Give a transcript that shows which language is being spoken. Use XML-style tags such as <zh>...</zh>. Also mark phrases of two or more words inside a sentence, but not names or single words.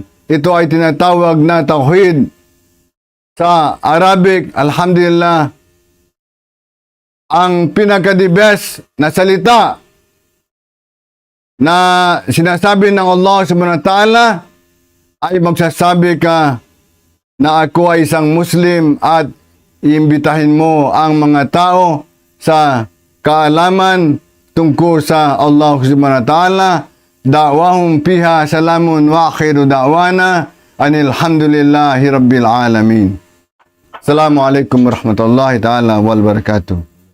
<tl>Ito ay tinatawag na tauhid. Sa Arabic, alhamdulillah, ang pinaka-</tl> <en>the best</en> <tl>na salita na sinasabi ng</tl> <ar>الله سبحانه وتعالى</ar> <tl>ay magsasabi ka na ako ay isang Muslim at iimbitahin mo ang mga tao sa kaalaman tungkol sa</tl> <ar>الله سبحانه وتعالى دعواهم فيها سلام وآخر دعوانا أن الحمد لله رب العالمين. السلام عليكم ورحمة الله تعالى وبركاته.</ar>